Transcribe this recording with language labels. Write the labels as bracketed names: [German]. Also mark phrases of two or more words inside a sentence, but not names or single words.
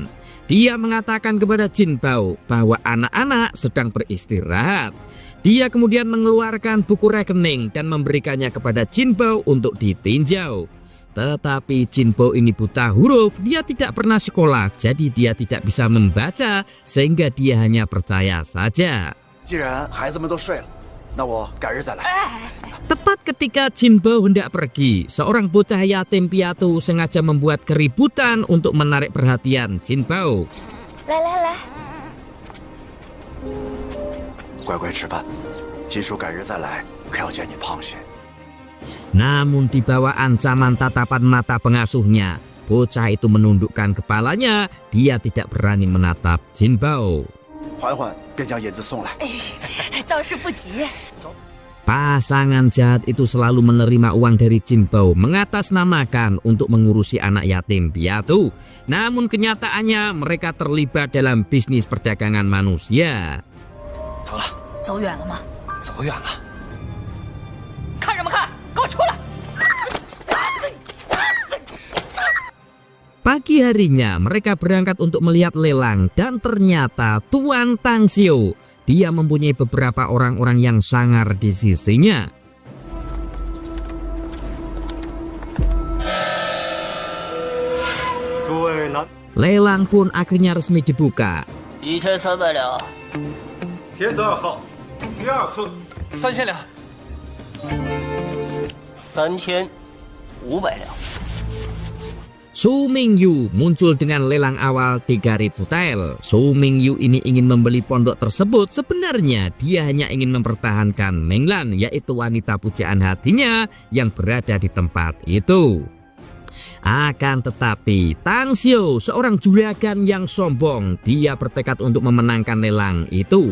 [Indonesian] Dia mengatakan kepada Jin Bao bahwa anak-anak sedang beristirahat. Dia kemudian mengeluarkan buku rekening dan memberikannya kepada Jin Bao untuk ditinjau. Tetapi Jin Bao ini buta huruf, dia tidak pernah sekolah, jadi dia tidak bisa membaca sehingga dia hanya percaya saja. [Chinese] 既然孩子们都睡了，那我改日再来。 [Indonesian] Tepat ketika Jin Bao hendak pergi, seorang bocah yatim piatu sengaja membuat keributan untuk menarik perhatian Jin Bao. [Chinese] 乖乖吃饭，金叔改日再来，可要见你胖些。 [Indonesian] Namun di bawah ancaman tatapan mata pengasuhnya, bocah itu menundukkan kepalanya. Dia tidak berani menatap Jin Bao. [Chinese] 缓缓便将银子送来。倒是不急。 [Indonesian] Pasangan jahat itu selalu menerima uang dari Jin Bao mengatasnamakan untuk mengurusi anak yatim piatu. Namun kenyataannya mereka terlibat dalam bisnis perdagangan manusia. [Chinese] 走了，走远了吗？走远了。看什么看？给我出来！ [Indonesian] Pagi harinya mereka berangkat untuk melihat lelang dan ternyata Tuan Tang Xiu, dia mempunyai beberapa orang-orang yang sangar di sisinya. Lelang pun akhirnya resmi dibuka. [Chinese] 1300 两。天子2号，第2次 3000两。3500两。 [Indonesian] Su Mingyu muncul dengan lelang awal 3000 tel. Su Mingyu ini ingin membeli pondok tersebut. Sebenarnya dia hanya ingin mempertahankan Menglan, yaitu wanita pujaan hatinya yang berada di tempat itu. Akan tetapi Tang Xiu, seorang juragan yang sombong, dia bertekad untuk memenangkan lelang itu.